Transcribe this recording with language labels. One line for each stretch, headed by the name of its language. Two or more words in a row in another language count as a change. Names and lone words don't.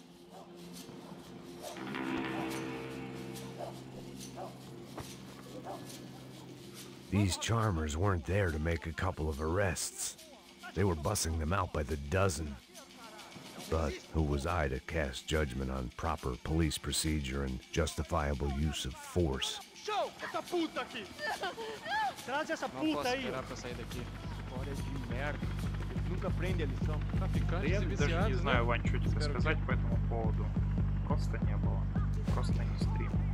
English: These charmers weren't there to make a couple of arrests. They were bussing them out by the dozen. But who was I to cast judgment on proper police procedure and justifiable use of force?
Portuguese: Show! Essa puta aqui! Traz essa puta aí! Não posso esperar pra sair daqui. História de merda. Nunca aprende a lição.
Russian: Да я даже не знаю, Вань, что тебе сказать по этому поводу. Просто не было. Просто не стрим.